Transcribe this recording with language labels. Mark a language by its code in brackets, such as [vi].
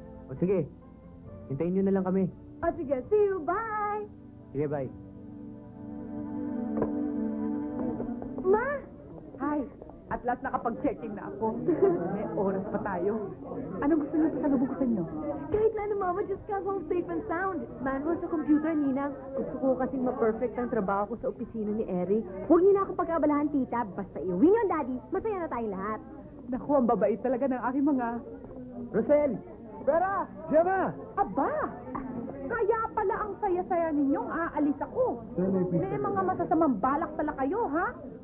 [tl] O sige, hintayin nyo na lang kami. [en] Ah, sige, see you, bye! [tl] Sige, bye. Ma! Hi! [en] At last [tl] nakapag-checking na ako. May oras pa tayo. Anong gusto niyo sa kalubukusan niyo? Kahit na ano, [en] Mama, just come home safe and sound. [tl] Manual sa computer, Ninang. Gusto ko kasing ma-perfect ang trabaho ko sa opisina ni Eric. Huwag niyo na ako pag-abalahan, tita. Basta iuwi niyo, Daddy. Masaya na tayong lahat. Naku, ang babait talaga ng aking mga... Roselle! Vera! Gemma! Aba! Kaya pala ang saya-saya ninyong aalis ako. May mga masasamang balak pala kayo, ha?